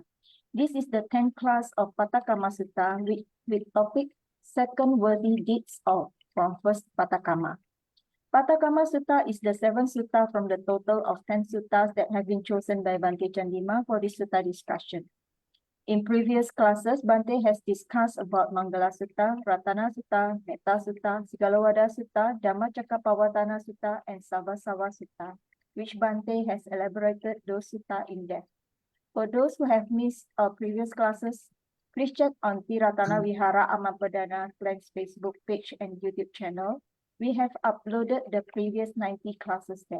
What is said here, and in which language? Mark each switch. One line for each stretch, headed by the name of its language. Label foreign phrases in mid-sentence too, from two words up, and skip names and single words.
English: This is the 10th class of Pattakamma Sutta with topic second worthy deeds of from first Pattakamma. Pattakamma Sutta is the 7th sutta from the total of 10 suttas that have been chosen by Bhante Chandima for this sutta discussion. In previous classes, Bhante has discussed about Mangala Sutta, Ratana Sutta, Metta Sutta, Sigalawada Sutta, Dhammacakkappavattana Sutta, and Savasava Sutta, which Bhante has elaborated those sutta in depth. For those who have missed our previous classes, please check on Ti-Ratana Vihara Amapadana Clan's Facebook page and YouTube channel. We have uploaded the previous 90 classes there.